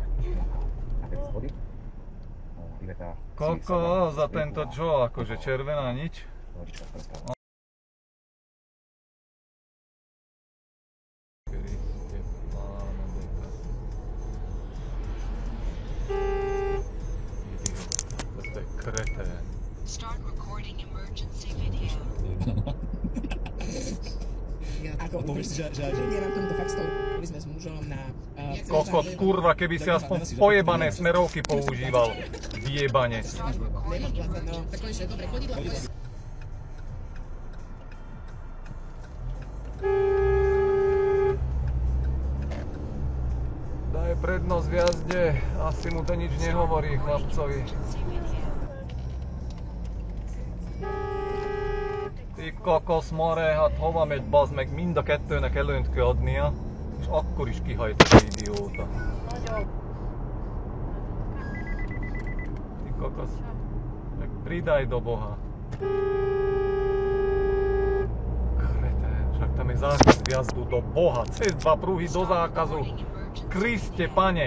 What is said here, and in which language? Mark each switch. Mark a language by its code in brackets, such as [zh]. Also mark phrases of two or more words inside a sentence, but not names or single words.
[sk] Koľko za tento čo, akože červená nič? To je kretén. [en] Start recording emergency video. [sk] Ako povieš si, že nemám tomuto fakt stolu. Boli sme s mužom na... Kokos, kurva, keby si aspoň pojebané smerovky používal. Vyjebanec. Nemáš plazať, no. Tak konečne, dobre, chodidla. Daj prednosť v jazde, asi mu to nič nehovorí chlapcovi. Ty kokos, more, [hu] hát hova megy, bazd meg, mind a kettőnek előnyt kell adnia, és akkor is kihajt az idióta. [sk] Ty kokos, meg pridaj do boha. Kretén, však tam je zákaz vjazdu do boha, cez 2 pruhy do zákazu. Kriste, pane!